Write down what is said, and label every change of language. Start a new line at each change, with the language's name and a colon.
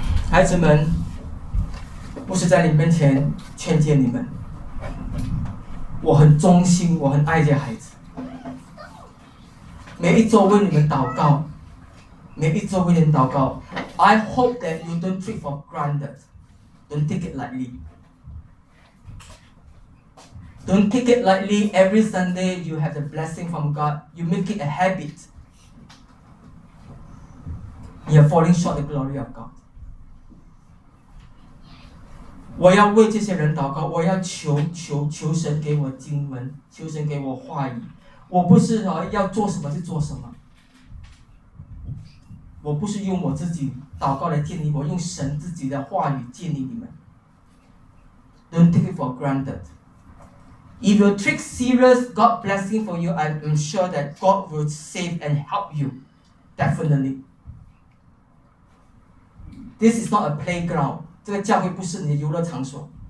Chinese: 孩子们，牧师在你面前劝诫你们，我很忠心，我很爱这孩子。每一周为你们祷告，每一周为你们祷告。
English: I hope that you don't take for granted, don't take it lightly. Don't take it lightly. Every Sunday, you have the blessing from God. You make it a habit. You are falling short of the glory of God.
Chinese: 我要为这些人祷告，我要求神给我经文，求神给我话语。我不是要做什么就做什么。我不是用我自己祷告来建立，我用神自己的话语建立你们。
English: Don't take it for granted. If you take serious God's blessing for you, I'm sure that God will save and help you. Definitely. This is not a playground.
Chinese: 这个教会不是你的游乐场所。